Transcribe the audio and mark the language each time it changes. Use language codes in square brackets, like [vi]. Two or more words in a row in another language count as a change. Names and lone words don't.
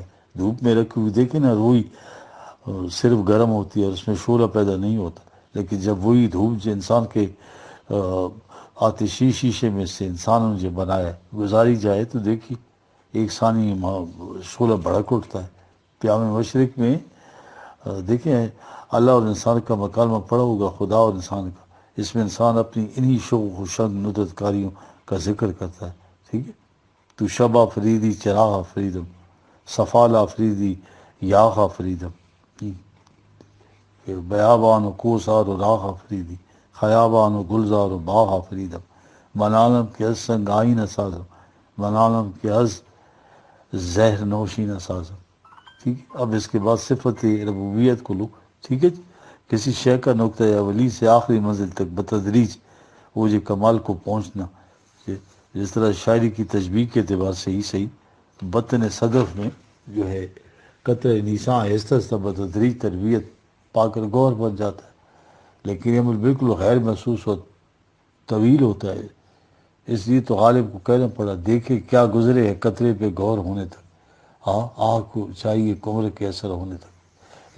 [ur] دھوپ میں رکھی ہوئی دیکھیں نا، روئی صرف گرم ہوتی ہے اور اس میں شعلہ پیدا نہیں ہوتا، لیکن جب وہی دھوپ جو انسان کے آتشی شیشے میں سے انسانوں نے جو بنایا گزاری جائے تو دیکھیے ایک ثانی شعلہ بھڑک اٹھتا ہے۔ قیام مشرق میں دیکھیں اللہ اور انسان کا مکالمہ پڑا ہوگا، خدا اور انسان کا، اس میں انسان اپنی انہی شوق و شنگ ندرت کاریوں کا ذکر کرتا ہے، ٹھیک ہے۔ [fa] تو شب آفریدی چراغ آفریدم، صفال آفریدی یاغ آفریدم، بیابان و کوسار و راغ آفریدی، خیابان و گلزار و باغ آفریدم، من عالم کے از سنگ آئین سازم، من عالم کے از زہر نوشین سازم، [ur] ٹھیک ہے۔ اب اس کے بعد صفت ربوبیت کو لو، ٹھیک ہے جی۔ کسی شے کا نقطہ اولی سے آخری منزل تک بتدریج وہ جو کمال کو پہنچنا، جس طرح شاعری کی تشبیہ کے اعتبار سے ہی صحیح، بطن صدف میں جو ہے قطر نیساں آہستہ آہستہ بتدریج تربیت پا کر گوہر بن جاتا ہے، لیکن یہ عمل بالکل غیر محسوس اور طویل ہوتا ہے، اس لیے تو غالب کو کہنا پڑا دیکھے کیا گزرے ہے قطرے پہ غور ہونے تک، ہاں آہ کو چاہیے کمر کے اثر ہونے تک۔